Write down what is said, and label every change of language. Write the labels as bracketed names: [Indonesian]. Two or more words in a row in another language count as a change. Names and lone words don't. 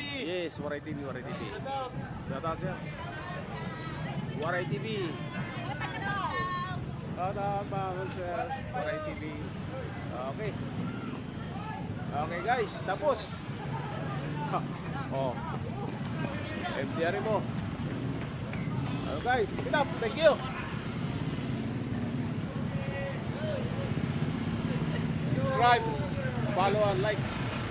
[English] Yes, Waray TV, Waray TV. Shout out siya. Waray TV. Shout out mga sir, Waray TV. Okay. Okay guys, tapos. Ha. Oh. MTR mo. Okay guys, enough. Thank you. Subscribe, follow and like.